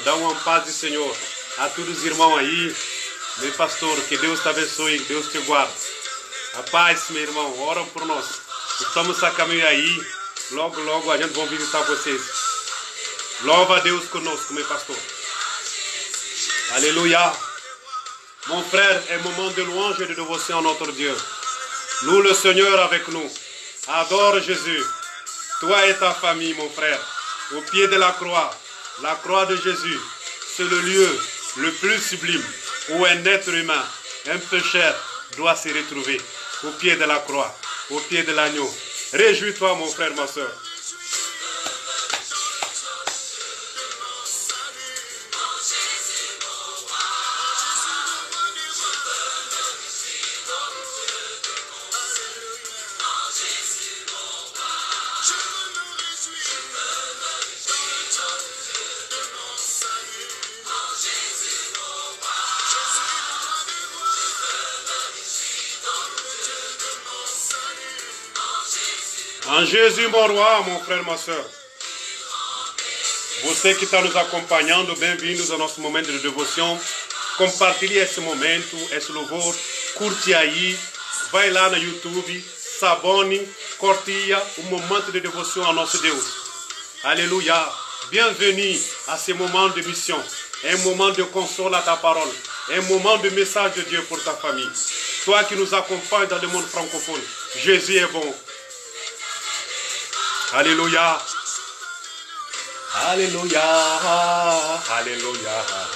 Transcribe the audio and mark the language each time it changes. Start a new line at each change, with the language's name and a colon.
Portuguese: Dá uma paz do Senhor a todos os irmãos aí. Meu pastor, que Deus te abençoe, Deus te guarde. A paz, meu irmão, oram por nós. Estamos a caminho aí. Logo, logo a gente vai visitar vocês. Louva a Deus conosco, meu pastor.
French: Alléluia. Mon frère, un moment de louange et de dévotion à notre Dieu. Loue le Seigneur avec nous. Adore Jésus. Toi et ta famille, mon frère. Au pied de la croix de Jésus, c'est le lieu le plus sublime où un être humain, un pécheur, doit se retrouver. Au pied de la croix, au pied de l'agneau. Réjouis-toi, mon frère, ma soeur. En Jésus, mon roi, mon frère, ma soeur.
Portuguese: Você que está nos acompanhando, bem-vindos ao nosso momento de devoção. Compartilhe esse momento, esse louvor. Curte aí, vai lá no YouTube, s'abonne, curtia o momento de devoção ao nosso Deus.
French: Alléluia. Bienvenue à ce moment de mission. Un moment de console à ta parole. Un moment de message de Dieu pour ta famille. Toi qui nous accompagnes dans le monde francophone, Jésus est bon. Alléluia. Alléluia. Alléluia.